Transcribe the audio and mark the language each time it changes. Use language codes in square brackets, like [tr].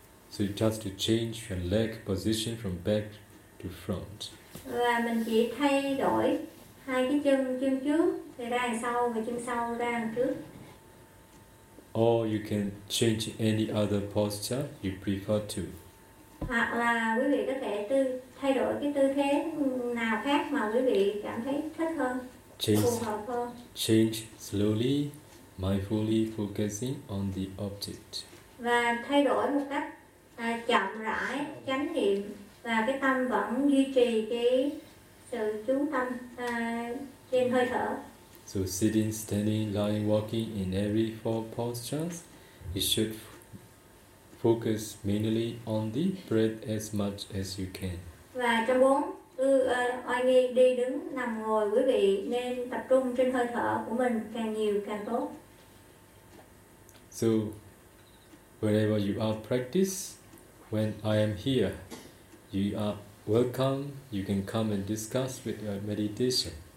[en] So just to change your leg position from back to front. [vi] Và mình chỉ thay đổi hai cái chân trước thì ra đằng sau và chân sau ra đằng trước. [en] Or you can change any other posture you prefer to. [vi] Hoặc là quý vị có thể thay đổi cái tư thế nào khác mà quý vị cảm thấy thích hơn, phù hợp hơn. [en] Change slowly, mindfully focusing on the object. [vi] Và thay đổi một cách chậm rãi, chánh niệm, và cái tâm vẫn duy trì cái sự chú tâm trên hơi thở. [en] So sitting, standing, lying, walking in every four postures, you should focus mainly on the breath as much as you can. [vi] Và trong bốn oai nghi đi đứng nằm ngồi, quý vị nên tập trung trên hơi thở của mình càng nhiều càng tốt. [en] So wherever you are practice, when I am here, you are welcome. You can come and discuss with your meditation.